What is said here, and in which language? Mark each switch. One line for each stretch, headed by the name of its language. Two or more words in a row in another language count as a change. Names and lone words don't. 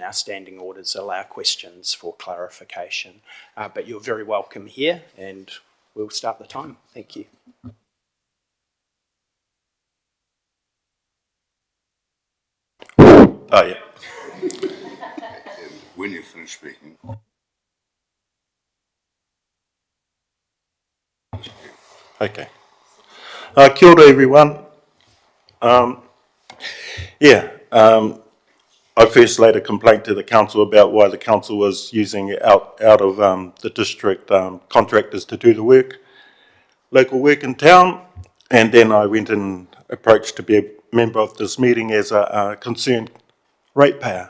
English: Our standing orders allow questions for clarification. But you're very welcome here and we'll start the time. Thank you. Oh, yeah. When you finish speaking. Okay.
Māori: Kia ora everyone.
English: I first laid a complaint to the council about why the council was using out of the district contractors to do the work, local work in town, and then I went and approached to be a member of this meeting as a concerned ratepayer.